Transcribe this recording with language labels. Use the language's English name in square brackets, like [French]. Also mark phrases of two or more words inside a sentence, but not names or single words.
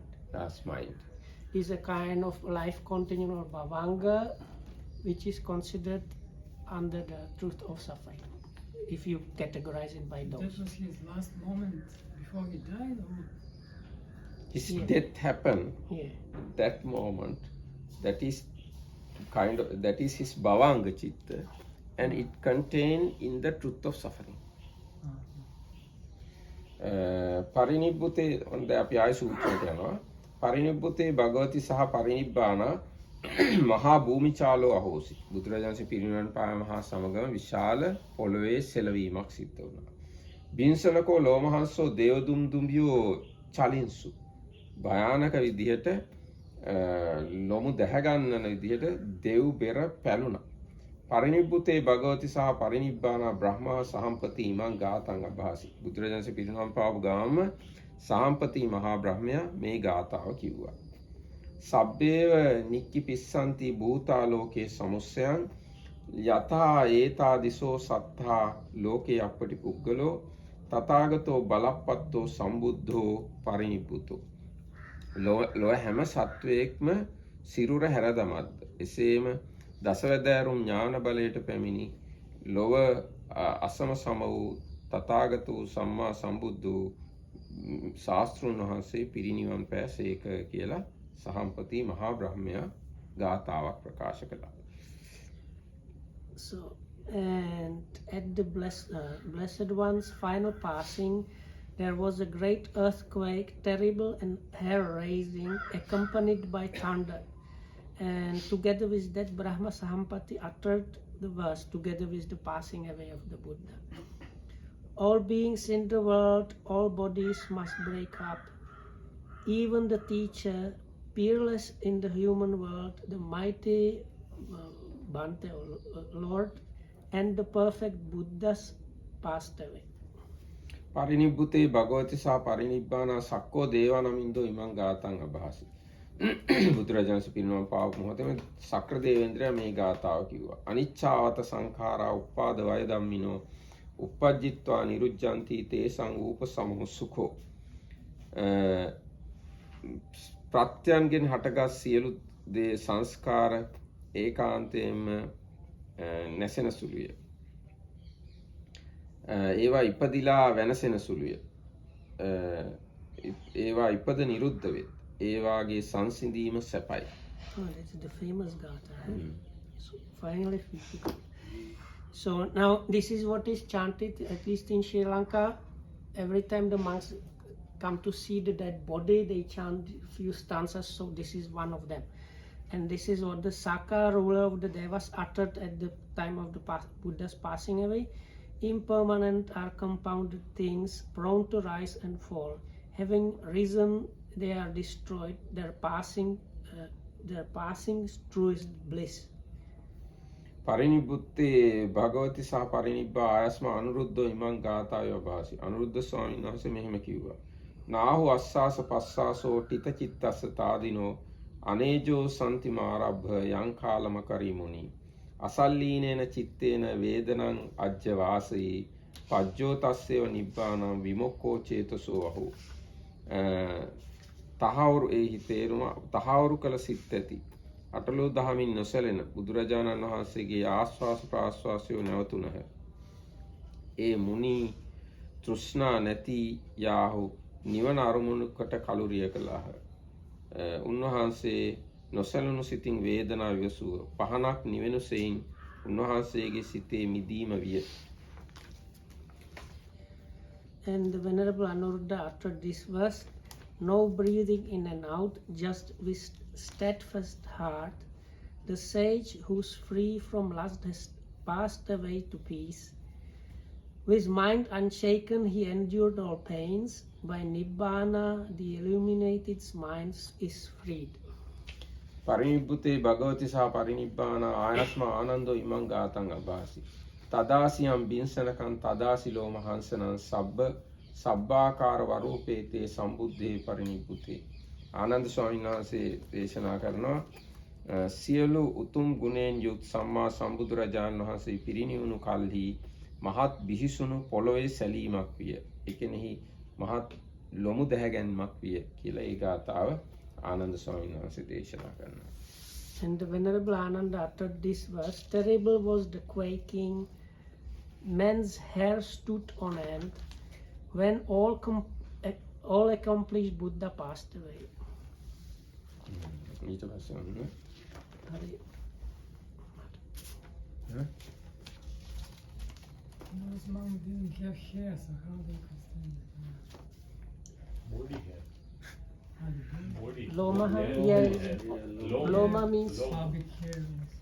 [English] Last mind is a kind of life continuum or Bhavanga, which is considered under the truth of suffering, if you categorize it by those. That was his last moment before he died? Or? His death happened. Yeah. That moment, that is his [Pali] Bhavanga Chitta, [English] and it contained in the truth of suffering. [Sinhala] පරිනිබ්බුතේ හොඳ අපි ආය සූත්‍රයට යනවා. [Pali] පරිනිබ්බුතේ භගවති සහ පරිනිබ්බාන මහා භූමිචාලෝ අහෝසි. [Sinhala] බුදුරජාණන්සේ පිරිනිවන් පෑම හා සමගම විශාල පොළොවේ සෙලවීමක් සිද්ධ වුණා. [Pali] බින්සලකෝ ලෝමහංසෝ දේවදුම්දුම්බියෝ චලින්සු. [Sinhala] භයානක විදිහට ලොමු දැහ ගන්නන විදිහට දෙව් බෙර පැලුණා. [Pali] පරිනිබ්බුතේ භගවති සහ පරිනිබ්බාන බ්‍රහ්මා සහම්පති ඉමං ගාතං අභාසි. [Sinhala] බුදුරජාණන්සේ පිරිනිවන් පාපු ගාම සහම්පති මහා බ්‍රහ්මයා මේ ගාතාව කිව්වා. [Pali] සබ්බේව නික්කිපිස්සන්ති භූතාලෝකේ සමුස්සයන් යතා ඒතාදිසෝ සත්තා ලෝකේ අපටි පුද්ගලෝ තථාගතෝ බලප්පත්තෝ සම්බුද්ධෝ පරිනිබ්බුතෝ. [Sinhala] ලොව හැම සත්වයෙක්ම සිරුර හැරදමද්ද. එසේම දසවැදෑරුම් ඥාන බලයට පැමිණි ලොව අසම සම වූ තථාගත වූ සම්මා සම්බුද්ධ ශාස්ත්‍රුන් වහන්සේ පිරිනිවන් පෑසේක කියලා සහම්පති මහා බ්‍රහ්මයා ගාතාවක් ප්‍රකාශ කළා. [English] So, and at the Blessed One's final passing, there was a great earthquake, terrible and hair-raising, accompanied by thunder. And together with that, Brahma Sahampati uttered the verse together with the passing away of the Buddha. All beings in the world, all bodies must break up. Even the teacher, peerless in the human world, the mighty Bhante, Lord, and the perfect Buddhas passed away. [Pali] පරිනිබ්බුතේ භගවති සහ පරිනිබ්බාන සක්කෝ දේවානමින්දෝ ඉමං ගාතං අභාසි. [Sinhala] බුදුරජාණන් පිරිනිවන් පාපු මොහොතේම සක්‍ර දේවේන්ද්‍රයා මේ ගාතාව කිව්වා. [Pali] අනිච්ඡාවත සංඛාරා උප්පාද වය ධම්මිනෝ uppajjitva niruddhanti තේසං ූපසමෝ සුඛෝ. [Sinhala] ප්‍රත්‍යයන්ගෙන් හටගත් සියලු දේ සංස්කාර ඒකාන්තයෙන්ම නැසෙන සුළුය. ඒවා ඉපදිලා වෙනසෙන සුළුය. ඒවා ඉපද නිරුද්ධ වේ. ඒවාගේ සංසිඳීම සැපයි. [English] Oh, that's the famous Gatha. So finally, so now this is what is chanted, at least in Sri Lanka. Every time the monks come to see the dead body, they chant few stanzas, so this is one of them. And this is what the Saka ruler of the Devas uttered at the time of the Buddha's passing away. Impermanent are compounded things, prone to rise and fall. Having risen, they are destroyed. Their passing truest bliss. [Pali] පරිනිබ්බුත්තේ භගවති සහ පරිනිබ්බා ආයස්ම අනුරුද්ධෝ ඉමං ගාථායෝ භාසි. [Sinhala] අනුරුද්ධ ස්වාමීන් වහන්සේ මෙහෙම කිව්වා. [Pali] නාහු අස්සාස පස්සාසෝ ටිත චිත්තස්ස තාදිනෝ අනේජෝ සන්ති මාරබ්භ යං කාලම කරිමුනි. අසල්ලීනේන චිත්තේන වේදනං අජ්ජ වාසී පජ්ජෝ තස්සේව නිබ්බානං විමුක්ඛෝ චේතසෝ අහු. [Sinhala] තහවුරු එහි තේරුම තහවුරු කළ සිත් ඇති අටලෝ දහමින් නොසැලෙන බුදුරජාණන් වහන්සේගේ ආස්වාස ප්‍රාස්වාසයෝ නැවතුණහ. ඒ මුනි තෘෂ්ණා නැති යාහු නිවන අරමුණකට කලුරිය කළාහ. උන්වහන්සේ නොසැලුණු සිතින් වේදනා විසුව පහනක් නිවෙනු සෙයින් උන්වහන්සේගේ සිතේ මිදීම විය. [English] And the Venerable Anuruddha uttered this verse, no breathing in and out, just with steadfast heart, the sage who's free from lust has passed away to peace. With mind unshaken he endured all pains, by Nibbana the illuminated mind is freed. [Pali] පරිනිබ්බුතේ භගවති සහ පරිනිබ්බාන ආයස්ම ආනන්දෝ ඉමං ගාතං අභාසි. තදාසියම් බින්සනකං තදාසි ලෝමහංසනං සබ්බාකාර වරූපේතේ සම්බුද්ධේ පරිනිබ්බුතේ. [Sinhala] ආනන්ද ස්වාමීන් වහන්සේ දේශනා කරනවා සියලු උතුම් ගුණෙන් යුත් සම්මා සම්බුදුරජාණන් වහන්සේ පිරිනිවුණු කල්හි මහත් බිහිසුණු පොළොවේ සැලීමක් විය. ඒ කෙනෙහි මහත් ලොමු දැහැගැන්මක් විය කියලා ඒ ගාථාව ආනන්ද ස්වාමීන් වහන්සේ දේශනා කරනවා. [English] And the Venerable Ananda uttered this verse, terrible was the quaking, men's hair stood on end, when all accomplished Buddha passed away. [Sinhala] ඊට පස්සේ ඔන්න [English] Hari. Those monks didn't have hair, so how they could stand it? Body hair. How they do? Body. Loma, Hair, yeah, hair, Loma. Loma means How big hair was it?